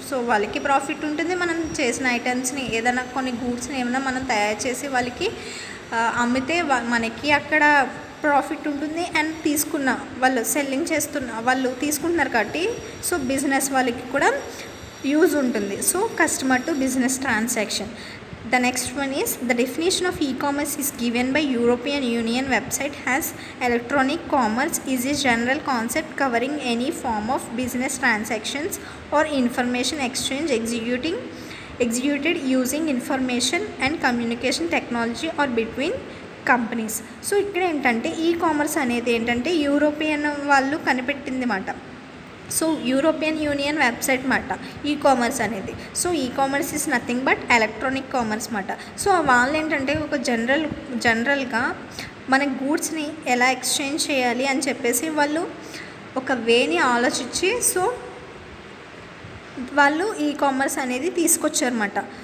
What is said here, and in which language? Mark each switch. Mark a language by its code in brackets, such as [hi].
[te] So వాళ్ళకి profit ఉంటుంది, మనం చేసిన ఐటమ్స్ని ఏదైనా కొన్ని గూడ్స్ని ఏమైనా మనం తయారు చేసి వాళ్ళకి అమ్మితే మనకి అక్కడ ప్రాఫిట్ ఉంటుంది అండ్ తీసుకున్న వాళ్ళు సెల్లింగ్ వాళ్ళు తీసుకుంటున్నారు కాబట్టి సో బిజినెస్ వాళ్ళకి కూడా యూజ్ ఉంటుంది. [en] So customer to business transaction. The next one is the definition of e-commerce is given by European Union website as electronic commerce is a general concept covering any form of business transactions or information exchange executing executed using information and communication technology or between companies. [te] So ఇక్కడ ఏంటంటే e commerce అనేది ఏంటంటే European వాళ్ళు కనిపెట్టింది మాట. So European union website మాట e commerce అనేది. So e commerce [en] is nothing but electronic commerce [te] మాట. సో వాళ్ళు ఏంటంటే ఒక జనరల్గా మన గూడ్స్ని ఎలా ఎక్స్చేంజ్ చేయాలి అని చెప్పేసి వాళ్ళు ఒక వేని ఆలోచించి సో వాళ్ళు ఈ కామర్స్ అనేది తీసుకొచ్చారన్నమాట.